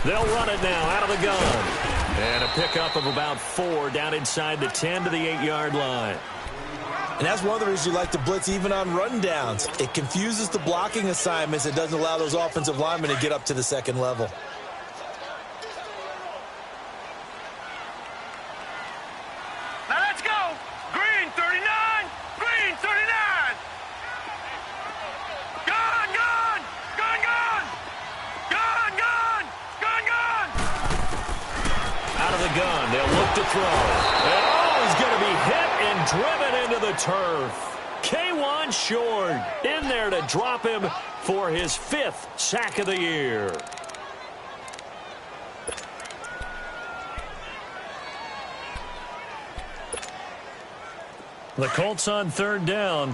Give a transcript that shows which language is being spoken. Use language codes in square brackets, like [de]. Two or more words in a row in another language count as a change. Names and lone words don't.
[en] They'll run it now out of the gun. And a pickup of about 4 down inside the 10 to the 8-yard line. And that's one of the reasons you like to blitz even on rundowns. It confuses the blocking assignments. It doesn't allow those offensive linemen to get up to the 2nd level. Now let's go. Green 39. Green 39. Gone, gone. Gone, gone. Gone, gone. Gone, gone. Out of the gun, they'll look to throw. And he's going to be hit and driven into the turf. K1 Short in there to drop him for his 5th sack of the year. The Colts on 3rd down.